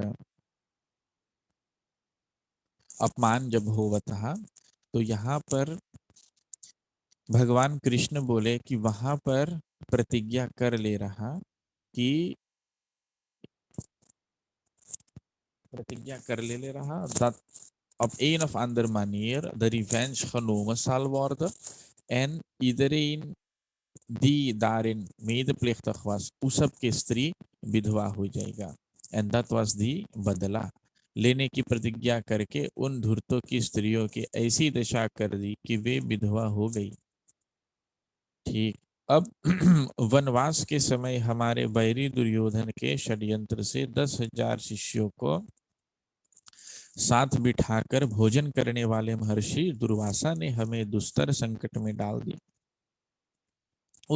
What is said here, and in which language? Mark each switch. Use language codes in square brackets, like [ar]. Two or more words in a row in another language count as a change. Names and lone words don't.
[hns] अपमान जब होता, तो यहाँ पर भगवान कृष्ण बोले कि वहां पर प्रतिज्ञा कर ले रहा कि [nl] that op een of andere manier de revenge genomen zal worden en iedereen die daarin medeplichtig was, [hns] उस सब की स्त्री विधवा हो जाएगा। [en] and that was the [hns] बदला लेने की प्रतिज्ञा करके उन धूर्तों की स्त्रियों की ऐसी दशा कर दी कि वे विधवा हो गई। [hi] ठीक, अब वनवास के समय हमारे बैरी दुर्योधन के षड्यंत्र से 10,000 शिष्यों को साथ बिठाकर भोजन करने वाले महर्षि दुर्वासा ने हमें दुस्तर संकट में डाल दिया।